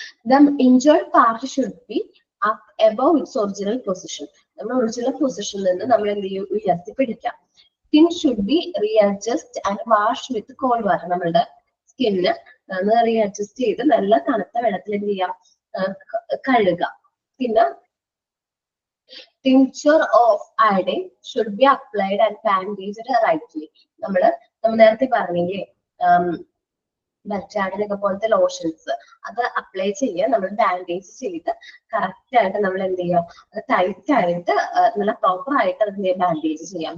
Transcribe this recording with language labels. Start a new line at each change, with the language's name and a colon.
English: The injured part should be up above its original position.
Malayalam: നമ്മുടെ original പൊസിഷനിൽ നിന്ന് നമ്മൾ എന്ത് ചെയ്യും, ഉയർത്തി പിടിക്കാം.
English: Skin should be readjust and wash with cold water.
Malayalam: നമ്മളുടെ സ്കിന്ന് റീഅഡ്ജസ്റ്റ് ചെയ്ത് നല്ല തണുത്ത വെള്ളത്തിൽ എന്ത് ചെയ്യാം, കഴുകുക. പിന്നെ
English: tincture of iodine should be applied and bandaged rightly.
Malayalam: നമ്മൾ നേരത്തെ പറഞ്ഞില്ലേ ബറ്റാഡിനൊക്കെ പോലത്തെ ലോഷൻസ് അത് അപ്ലൈ ചെയ്യുക, നമ്മൾ ബാൻഡേജ് ചെയ്ത് കറക്റ്റ് ആയിട്ട് നമ്മൾ എന്ത് ചെയ്യാം, അത് ടൈറ്റ് ആയിട്ട് നല്ല പ്രോപ്പർ ആയിട്ട് അതിനെ ബാൻഡേജ് ചെയ്യാം.